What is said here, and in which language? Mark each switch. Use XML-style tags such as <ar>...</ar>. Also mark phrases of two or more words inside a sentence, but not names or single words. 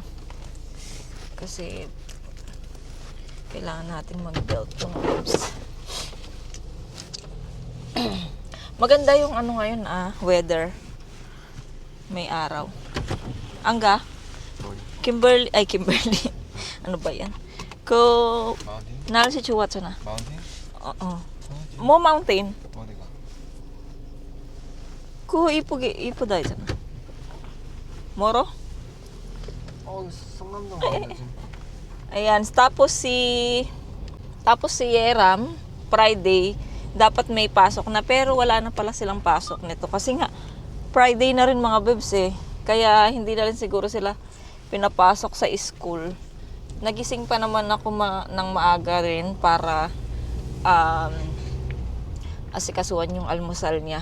<tl>Kasi kailangan natin mag-belt ng gloves. Maganda yung ano ngayon weather. May araw. Angga? Kimberly. Ano ba yan? Ko</tl> <ko>Mountain? 나를 좋아하잖아. Mountain? 뭐 마운테인? 어디가? 그거 이쁘다 했잖아. 뭐로? 성남동 가면 되지.</ko> <tl>Ayan, tapos si Yeram Friday dapat may pasok na pero wala na pala silang pasok nito kasi nga Friday na rin mga bebs kaya hindi na rin siguro sila pinapasok sa school. Nagising pa naman ako ng maaga rin para asikasuhan yung almusal niya.</tl>